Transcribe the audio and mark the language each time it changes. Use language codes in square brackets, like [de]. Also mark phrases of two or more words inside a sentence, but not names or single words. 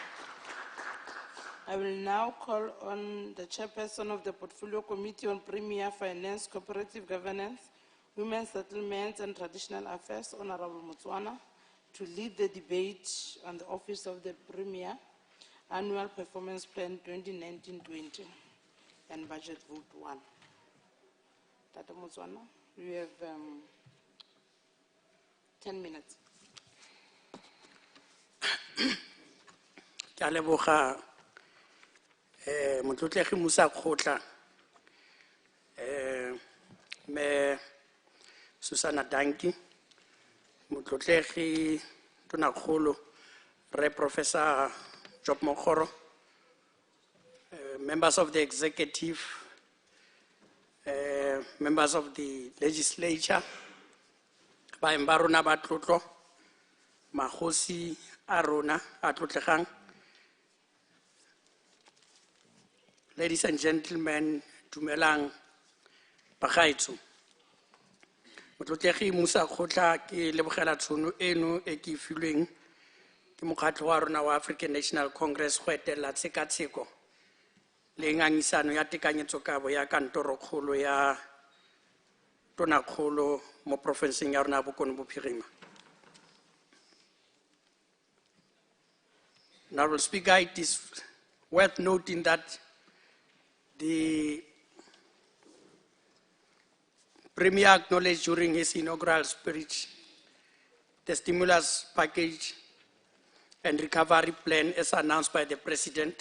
[en] I will now call on the chairperson of the Portfolio Committee on Premier Finance, Cooperative Governance, Women's Settlements and Traditional Affairs, Honorable Motswana, to lead the debate on the Office of the Premier Annual Performance Plan 2019-20 and Budget Vote 1. Tata Motswana, you have 10 minutes. [tn] Ke a leboga motlotlegi Musa Khotla me Susana Danki motlotlegi Tonakgolo Re Professor Job Mokgoro, [en] members of the executive, members of the legislature, [tn] baeng ba rona ba tlotlo, magosi a rona a tlotlegang. [en] Ladies and gentlemen, [tn] dumelang bagaetsho. Motlotlegi Musa Khotla ke lebogela tšhono eno e ke filweng ke mokgatlo wa rona wa African National Congress go etela tshekatsheko le ngangisano ya tekanyetsokabo ya kantorokgolo ya Tonakgolo mo profenseng ya rona ya Bokone Bophirima. [en] Honorable Speaker, it is worth noting that the Premier acknowledged during his inaugural speech the stimulus package and recovery plan as announced by the President.